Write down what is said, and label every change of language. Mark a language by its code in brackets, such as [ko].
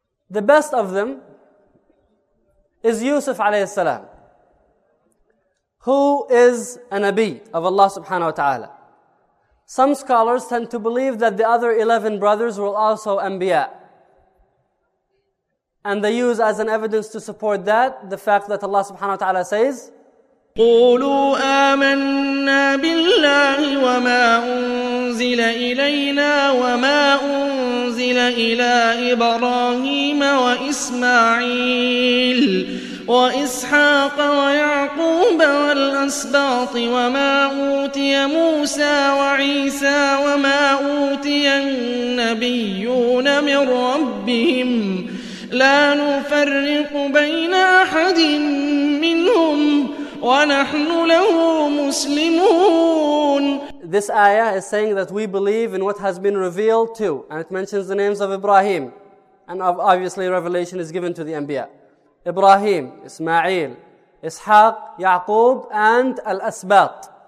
[en] The best of them is Yusuf alayhi salam, who is a Nabi of Allah subhanahu wa ta'ala. Some scholars tend to believe that the other 11 brothers were also Anbiya. And they use as an evidence to support that the fact that Allah subhanahu wa ta'ala says, [ar] قولوا آمنا بالله وما أنزل إلينا وما أنزل إلى إبراهيم وإسماعيل وإسحاق ويعقوب والأسباط وما أوتي موسى وعيسى وما أوتي النبيون من ربهم لا نفرق بين أحد منهم وَنَحْنُ لَهُ مُسْلِمُونَ. [en] This ayah is saying that we believe in what has been revealed to, and it mentions the names of Ibrahim, and obviously revelation is given to the Anbiya. Ibrahim, Ismail, Ishaq, Yaqub, and Al-Asbat.